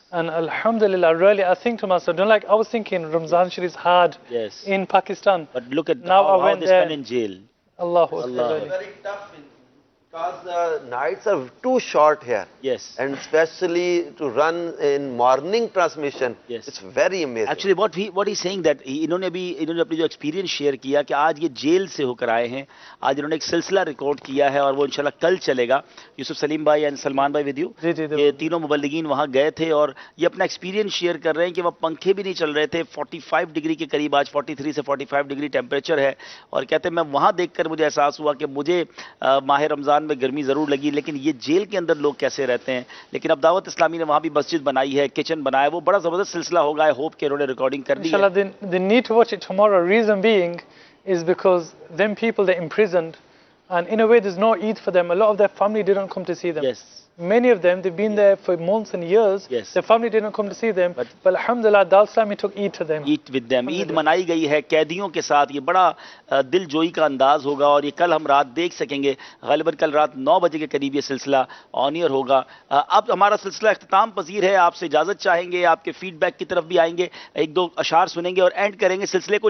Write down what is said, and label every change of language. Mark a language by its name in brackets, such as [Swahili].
[English] And alhamdulillah, really, I think to myself, I was thinking Ramzan Sharif is hard Yes. in Pakistan. But look at Now I how went they there. spend in jail. Allahu Akbar. Allah. really. Very tough because the nights are too short here. Yes. And especially to run in morning transmission, Yes. it's very amazing. Actually, what he's saying that [Urdu] انہوں نے اپنی جو experience share کیا کہ آج یہ jail سے ہو کر آئے ہیں. آج انہوں نے ایک سلسلہ ریکارڈ کیا ہے اور وہ انشاءاللہ کل چلے گا. یوسف سلیم بھائی اینڈ سلمان بھائی ود یو. یہ تینوں مبلغین وہاں گئے تھے اور یہ اپنا ایکسپیرینس شیئر کر رہے ہیں کہ وہ پنکھے بھی نہیں چل رہے تھے. 45 ڈگری کے قریب, آج 43 سے 45 ڈگری ٹیمپریچر ہے. اور کہتے ہیں میں وہاں دیکھ کر مجھے احساس ہوا کہ مجھے ماہ رمضان میں گرمی ضرور لگی, لیکن یہ جیل کے اندر لوگ کیسے رہتے ہیں. لیکن اب دعوت اسلامی نے وہاں بھی مسجد بنائی ہے, کچن بنایا ہے. وہ بڑا زبردست سلسلہ ہوگا. [English] I hope [Urdu] کہ انہوں نے ریکارڈنگ کر دی ہے. [English] Inshallah, they need to watch it tomorrow. Reason being is because them people, they're imprisoned, and in a way there's no Eid for them. A lot of their family didn't come to see them. Yes. many of them, they've been there for months and years. Yes. Their family didn't come to see them, but alhamdulillah, Dar Islami took Eid to them. Eid with them. [Urdu] عید منائی گئی ہے قیدیوں کے ساتھ. یہ بڑا دل جوئی کا انداز ہوگا اور یہ کل ہم رات دیکھ سکیں گے. غالباً کل رات 9 بجے کے قریب یہ سلسلہ آن ایئر ہوگا. اب ہمارا سلسلہ اختتام پذیر ہے. آپ سے اجازت چاہیں گے, آپ کے فیڈ بیک کی طرف بھی آئیں گے, ایک دو اشعار سنیں گے اور اینڈ کریں گے سلسلے کو.